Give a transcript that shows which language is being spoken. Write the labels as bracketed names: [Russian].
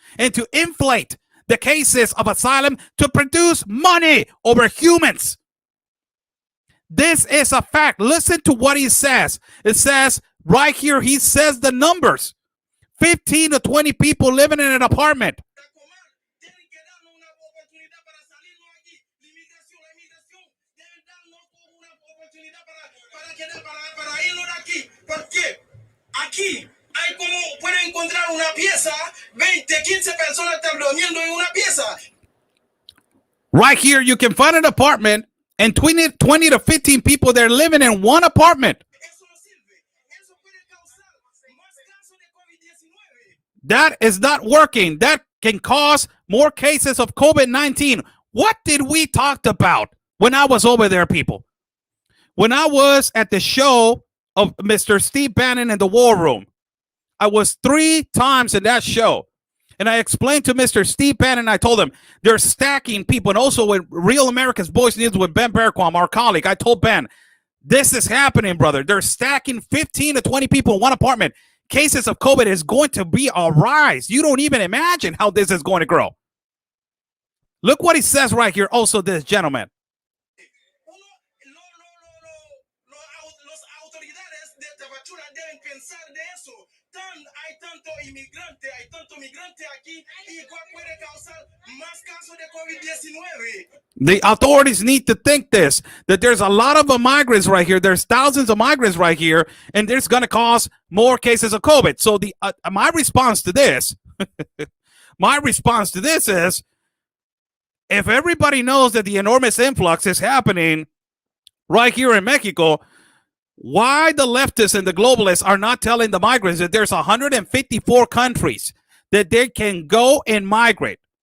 [English] and to inflate the cases of asylum to produce money over humans. This is a fact. Listen to what he says. It says right here, he says the numbers. 15 to 20 people living in an apartment. [Spanish] Tienen que darnos una oportunidad para salirnos aquí. La inmigración deben darnos una oportunidad para irnos de aquí. Porque aquí hay como pueden encontrar una pieza, 20, 15 personas están durmiendo en una pieza. [English] Right here, you can find an apartment and 20 to 15 people there living in one apartment. [Spanish] Eso no sirve. Eso puede causar más casos de COVID-19. [English] That is not working. That can cause more cases of COVID-19. What did we talk about when I was over there, people? When I was at the show of Mr. Steve Bannon in the War Room, I was 3 times in that show. And I explained to Mr. Steve Bannon, I told him, they're stacking people. And also with Real America's Voice News with Ben Berquam, our colleague, I told Ben, this is happening, brother. They're stacking 15 to 20 people in one apartment. Cases of COVID is going to be a rise. You don't even imagine how this is going to grow. Look what he says right here. Also, this gentleman. [Spanish] Las autoridades de Tapachula deben pensar de eso. Hay tanto migrante aquí y cuál puede causar más casos de COVID-19. [English] The authorities need to think this, that there's a lot of migrants right here. There's thousands of migrants right here, and there's going to cause more cases of COVID. So my response to this, is, if everybody knows that the enormous influx is happening right here in Mexico, why the leftists and the globalists are not telling the migrants that there's 154 countries that they can go and migrate?